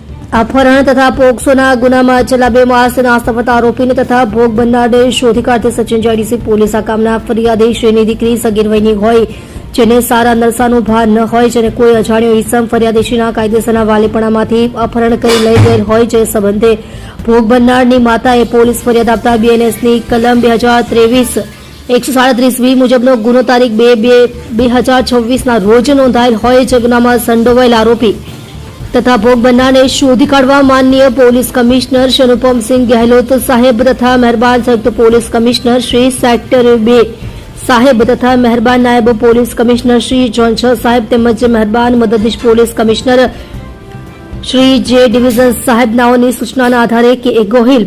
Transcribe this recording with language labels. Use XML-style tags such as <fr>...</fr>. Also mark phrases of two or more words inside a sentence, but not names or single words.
<gu>અપહરણ તથા પોક્સોના ગુનામાં છેલ્લા 2 मासથી નાસ્તા ફરતા આરોપીને તથા ભોગ બનનારને શોધી કાઢતી સચિન જેડીસી પોલીસ આ કામના ફરિયાદી શ્રીની દીકરી સગીર વયની હોય જેને સારા નરસાનું ભાન ન હોય જેને કોઈ અજાણ્યો ઈસમ ફરિયાદીશ્રીના કાયદેસરના વાલીપણામાંથી અપહરણ કરી લઈ ગયેલ હોય જે સંબંધે ભોગ બનનારની માતાએ પોલીસ ફરિયાદ આપતા બીએનએસની કલમ 2023-137 મુજબનો ગુનો તારીખ 2/2026ના રોજ નોંધાયેલ હોય જે ગુનામાં સંડોવાયેલ આરોપી તથા ભોગ બનને શોધી કાઢવા માનનીય</gu> <en>police commissioner</en> <gu>શ્રી અનુપમ સિંહ ગહલોત સાહેબ તથા મહેરબાન સંયુક્ત</gu> <en>police commissioner</en> <gu>श्री સેક્ટર 2 સાહેબ તથા મહેરબાન નાયબ</gu> <en>police commissioner</en> <gu>શ્રી જોન 6 સાહેબ તેમજ મહેરબાન મદદનીશ</gu> <en>police commissioner</en> <gu>શ્રી જે ડિવિઝન સાહેબ નાઓની સૂચના આધારે કે એ ગોહિલ</gu>